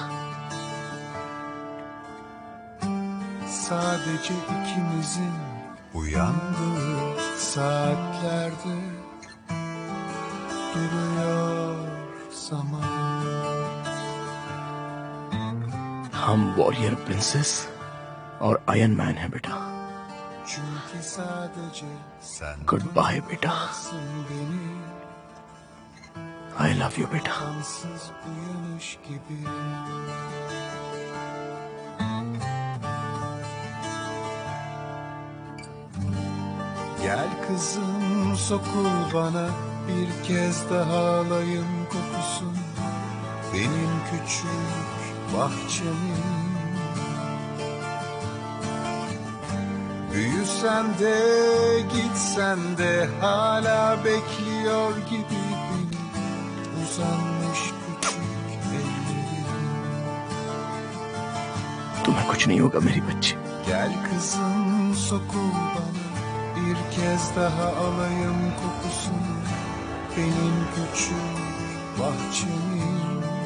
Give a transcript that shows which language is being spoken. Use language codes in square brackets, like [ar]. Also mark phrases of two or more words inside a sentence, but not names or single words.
[tr] Sadece ikimizin uyandığı saatlerde duruyor zaman. [hi] हम [en] warrior princess [hi] और आयरन मैन है बेटा। [tr] Çünkü sadece sen [en] good bye बेटा, [tr] tutuklarsın beni, [en] I love you बेटा। [tr] apansız uyanış gibi. Gel kızım, sokul bana, bir kez daha alayım kokusunu benim küçük bahçemin. Büyüsen de gitsen de hala bekliyor gibi beni uzanmış küçük ellerin. [hi] तुम्हें कुछ नहीं होगा मेरी बच्ची. [tr] Gel kızım sokul bana, bir kez daha alayım kokusunu benim küçük bahçemin.